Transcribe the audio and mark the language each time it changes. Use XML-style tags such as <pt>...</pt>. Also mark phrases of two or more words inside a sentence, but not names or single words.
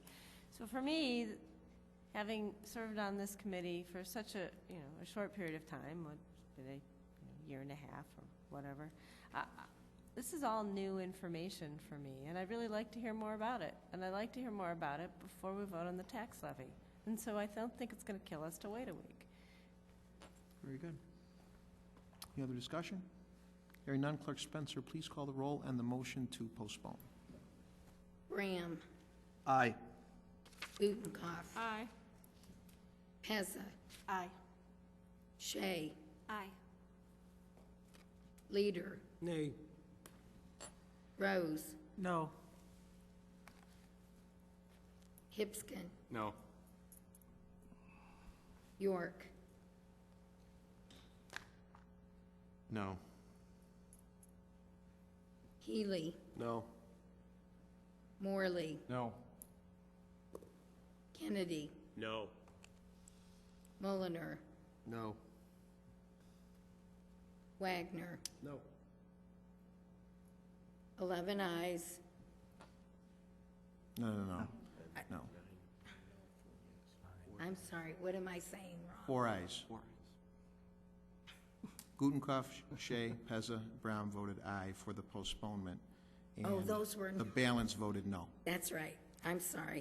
<en>So for me, having served on this committee for such a short period of time, year and a half or whatever, this is all new information for me, and I'd really like to hear more about it. And I'd like to hear more about it before we vote on the tax levy. And so I don't think it's going to kill us to wait a week. Very good. Any other discussion? Hearing none, Clerk Spencer, please call the roll and the motion to postpone. Graham. Aye. Gutenkopf. Aye. Pezza. Aye. Shea. Aye. Leader. Nay. Rose. No. Hipskin. No. York. No. Healy. No. Morley. No. Kennedy. No. Mulliner. No. Wagner. No. 11 ayes. No. I'm sorry, what am I saying wrong? 4 ayes. Gutenkopf, Shea, Pezza, Brown voted aye for the postponement. Oh, and those were... the balance voted no. That's right. I'm sorry.</en>